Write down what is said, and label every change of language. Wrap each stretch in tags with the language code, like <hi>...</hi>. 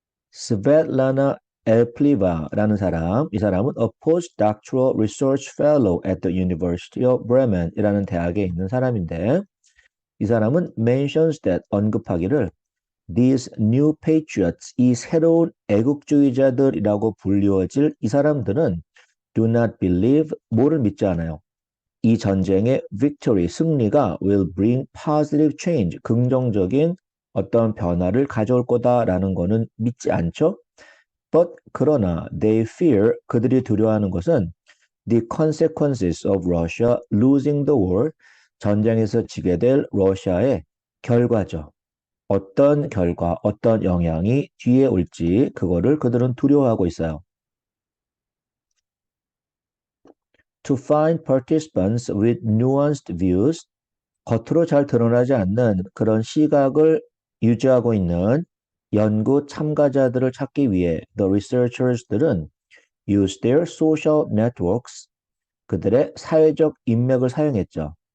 <ko>스베틀라나 엘플리바라는 사람, 이 사람은</ko> <en>a postdoctoral research fellow at the University of Bremen</en> <ko>이라는 대학에 있는 사람인데 이 사람은</ko> <en>mentions that</en> <ko>언급하기를</ko> <en>these new patriots,</en> <ko>이 새로운 애국주의자들이라고 불리워질 이 사람들은</ko> <en>do not believe,</en> <ko>뭐를 믿지 않아요. 이 전쟁의 victory, 승리가</ko> <en>will bring positive change,</en> <ko>긍정적인 어떤 변화를 가져올 거다라는 거는 믿지 않죠.</ko> <en>But</en> <ko>그러나</ko> <en>they fear,</en> <ko>그들이 두려워하는 것은</ko> <en>the consequences of Russia losing the war,</en> <ko>전쟁에서 지게 될 러시아의 결과죠. 어떤 결과, 어떤 영향이 뒤에 올지 그거를 그들은 두려워하고 있어요.</ko> <en>To find participants with nuanced views,</en> <ko>겉으로 잘 드러나지 않는 그런 시각을 유지하고 있는 연구 참가자들을 찾기 위해 the researchers들은</ko> <en>use their social networks,</en> <ko>그들의 사회적 인맥을 사용했죠.</ko>